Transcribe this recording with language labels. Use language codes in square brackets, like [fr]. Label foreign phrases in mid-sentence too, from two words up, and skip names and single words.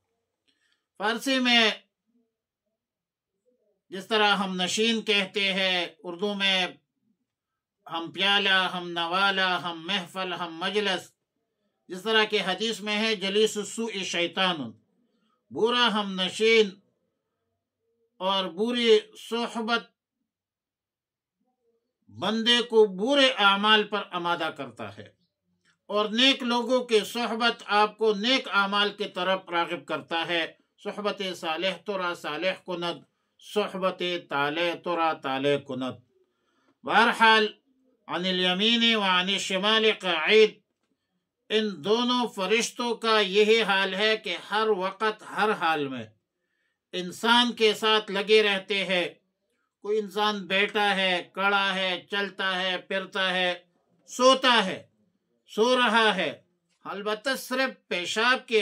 [ur] فارسی میں جس طرح ہم نشین کہتے ہیں، اردو میں ہم پیالہ، ہم نوالہ، ہم محفل، ہم مجلس، جس طرح کہ حدیث میں ہے [ar] جلیس السوء شیطان، [ur] برا ہم نشین اور بری صحبت بندے کو برے اعمال پر آمادہ کرتا ہے، اور نیک لوگوں کی صحبت آپ کو نیک اعمال کی طرف راغب کرتا ہے۔ [fa] صحبت صالح ترا صالح کند، صحبت طالح ترا طالح کند۔ [ar] بہرحال عن الیمین وعن الشمال قعید، [ur] ان دونوں فرشتوں کا یہی حال ہے کہ ہر وقت ہر حال میں انسان کے ساتھ لگے رہتے ہیں۔ کوئی انسان بیٹھا ہے، کھڑا ہے، چلتا ہے، پھرتا ہے، سوتا ہے، سو رہا ہے، البتہ صرف پیشاب کی